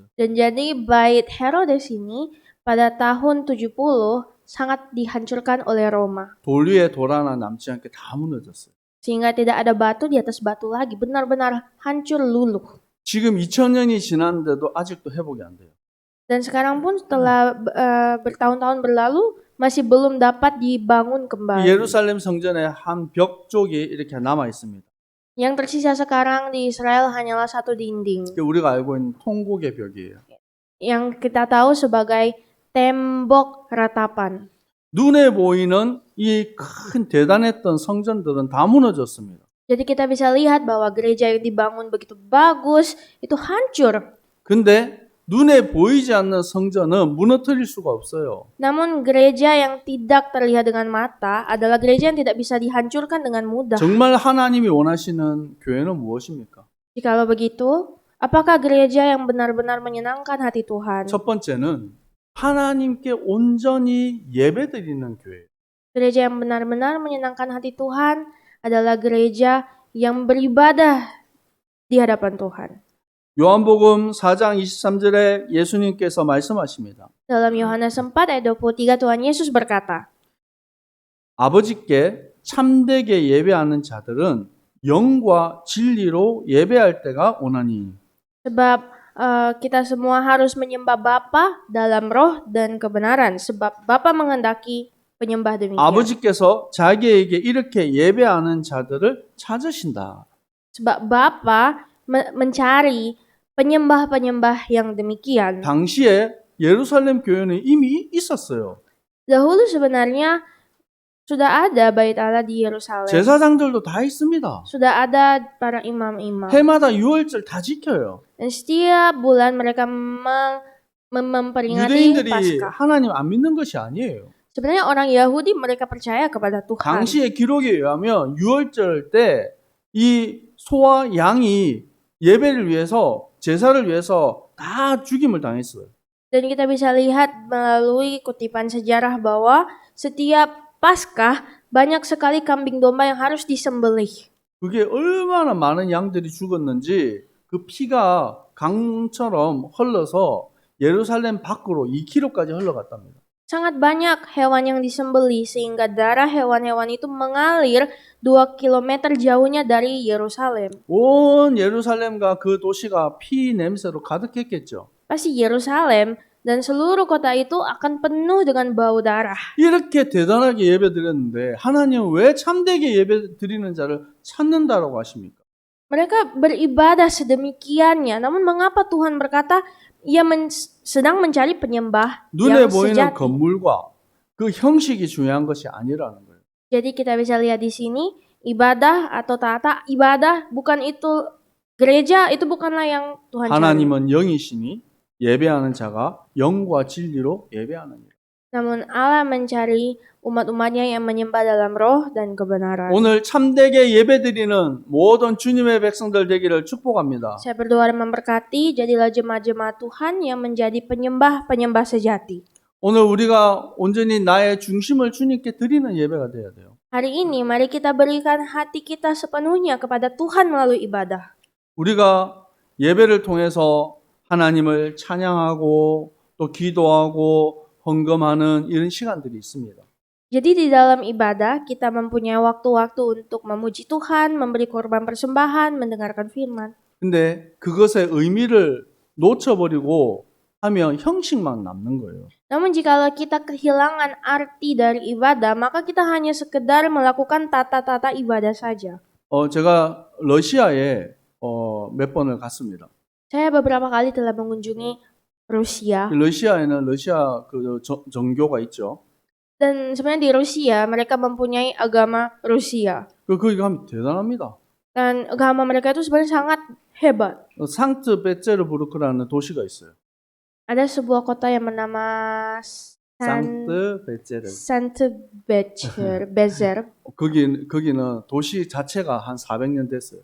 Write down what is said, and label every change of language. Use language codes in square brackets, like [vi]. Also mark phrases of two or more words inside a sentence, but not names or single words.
[id] Dan jadi bait Herodes ini pada tahun 70 sangat dihancurkan oleh Roma. [ko] 돌 위에 돌 하나 남지 않게 다 무너졌어요. [id] Sehingga tidak ada batu di atas batu lagi, benar-benar hancur luluh. [ko] 지금 2000년이 지났는데도 아직도 회복이 안 돼요. [id] Dan sekarang pun setelah bertahun-tahun berlalu masih belum dapat dibangun kembali. [ko] 예루살렘 성전의 한 벽 쪽이 이렇게 남아 있습니다. [id] Yang tersisa sekarang di Israel hanyalah satu dinding. [ko] 우리가 알고 있는 통곡의 벽이에요. [id] Yang kita tahu sebagai tembok ratapan. [ko] 눈에 보이는 이 큰 대단했던 성전들은 다 무너졌습니다. [id] Jadi kita bisa lihat bahwa gereja yang dibangun begitu bagus itu hancur. [ko] 근데 눈에 보이지 않는 성전은 무너뜨릴 수가 없어요. [id] Namun gereja yang tidak terlihat dengan mata adalah gereja yang tidak bisa dihancurkan dengan mudah. [ko] 정말 하나님이 원하시는 교회는 무엇입니까? [id] Jikalau begitu, apakah gereja yang benar-benar menyenangkan hati Tuhan? [ko] 첫 번째는 하나님께 온전히 예배드리는 교회. [id] Gereja yang benar-benar menyenangkan hati Tuhan adalah gereja yang beribadah di hadapan Tuhan. [ko] 요한복음 4장 23절에 예수님께서 말씀하십니다. [id] Dalam Yohanes 4 ayat 23 Tuhan Yesus berkata, [ko] 아버지께 참되게 예배하는 자들은 영과 진리로 예배할 때가 오나니. [id] sebab kita semua harus menyembah Bapa dalam roh dan kebenaran, sebab Bapa menghendaki penyembah demikian. [ko] 아버지께서 자기에게 이렇게 예배하는 자들을 찾으신다. [id] Sebab Bapa mencari penyembah-penyembah yang demikian. [ko] 당시에 예루살렘 교회는 이미 있었어요. [id] Dahulu sebenarnya sudah ada bait Allah di Yerusalem. [ko] 제사장들도 다 있습니다. [id] Sudah ada para imam-imam. [ko] 해마다 유월절 다 지켜요. [id] Dan setiap bulan mereka memperingati [ko] 유대인들이 [id] Paskah. [ko] 하나님 안 믿는 것이 아니에요. [id] Sebenarnya orang Yahudi mereka percaya kepada Tuhan. [ko] 당시의 기록에 의하면 유월절 때 이 소와 양이 예배를 위해서 제사를 위해서 다 죽임을 당했어요. [id] Dan kita bisa lihat melalui kutipan sejarah bahwa setiap Paskah banyak sekali kambing domba yang harus disembelih. [ko] 그게 얼마나 많은 양들이 죽었는지 그 피가 강처럼 흘러서 예루살렘 밖으로 2km까지 흘러갔답니다. [id] Sangat banyak hewan yang disembelih sehingga darah hewan-hewan itu mengalir 2 km jauhnya dari Yerusalem. [ko] 온 예루살렘과 그 도시가 피 냄새로 가득했겠죠. [id] Pasti Yerusalem dan seluruh kota itu akan penuh dengan bau darah. [ko] 이렇게 대단하게 예배드렸는데 하나님은 왜 참되게 예배드리는 자를 찾는다라고 하십니까? [id] Mereka beribadah sedemikiannya, namun mengapa Tuhan berkata ia sedang mencari penyembah [ko] 눈에 [id] yang [ko] 보이는 [id] sejati? [ko] 건물과 그 형식이 중요한 것이 아니라는 거예요. [id] Jadi kita bisa lihat di sini ibadah atau tata ibadah bukan itu, gereja itu bukanlah yang Tuhan cari. [ko] 하나님은 영이시니 예배하는 자가 영과 진리로 예배하느니라. [id] Namun Allah mencari umat-umatnya yang menyembah dalam roh dan kebenaran. [ko] 오늘 참되게 예배드리는 모든 주님의 백성들 되기를 축복합니다. [id] Saya berdoa dan memberkati, jadilah jemaat-jemaat Tuhan yang menjadi penyembah-penyembah sejati. [ko] 오늘 우리가 온전히 나의 중심을 주님께 드리는 예배가 되어야 돼요. [id] Hari ini mari kita berikan hati kita sepenuhnya kepada Tuhan melalui ibadah. [ko] 우리가 예배를 통해서 하나님을 찬양하고 또 기도하고 헌금하는 이런 시간들이 있습니다. [id] Jadi di dalam ibadah kita mempunyai waktu-waktu untuk memuji Tuhan, memberi korban persembahan, mendengarkan firman. [ko] 근데 그것의 의미를 놓쳐버리고 하면 형식만 남는 거예요. [id] Namun jikalau kita kehilangan arti dari ibadah, maka kita hanya sekedar melakukan tata-tata ibadah saja. [ko] 제가 러시아에 몇 번을 갔습니다. [id] Saya beberapa kali telah mengunjungi Rusia. [ko] 러시아에는 러시아 그 정교가 있죠. [id] Dan sebenarnya di Rusia mereka mempunyai agama Rusia. [ko] 거기 가면 대단합니다. [id] Dan agama mereka itu sebenarnya sangat hebat. [ko] 상트베테르부르크라는 도시가 있어요. [id] Ada sebuah kota yang bernama [ko] 상트베테르. [id] Bezer. [ko] 거기는 도시 자체가 한 400년 됐어요.